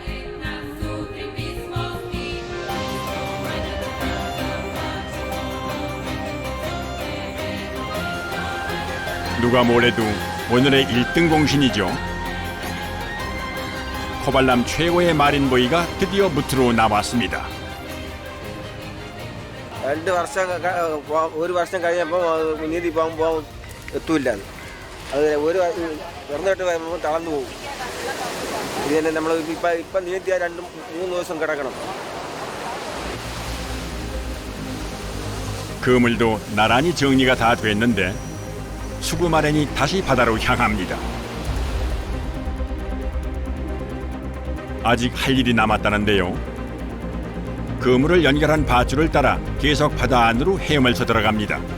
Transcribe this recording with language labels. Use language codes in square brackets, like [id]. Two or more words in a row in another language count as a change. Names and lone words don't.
[ko] 누가 뭐래도 오늘의 1등 공신이죠. 코발람 최고의 마린보이가 드디어 무트로 나왔습니다. [ml] ഒരു വർഷം കഴിഞ്ഞപ്പോൾ നീന്തി പോകുമ്പോൾ എത്തൂല്ല അത് ഒരു തുറന്നിട്ട് വരുമ്പോൾ തളർന്നു പോകും. ഇത് തന്നെ നമ്മൾ ഇപ്പം നീന്തിയാൽ 2-3 ദിവസം കിടക്കണം. [ko] 그물도 나란히 정리가 다 됐는데 수구마렌이 다시 바다로 향합니다. 아직 할 일이 남았다는데요. 그물을 연결한 밧줄을 따라 계속 바다 안으로 헤엄을쳐 들어갑니다.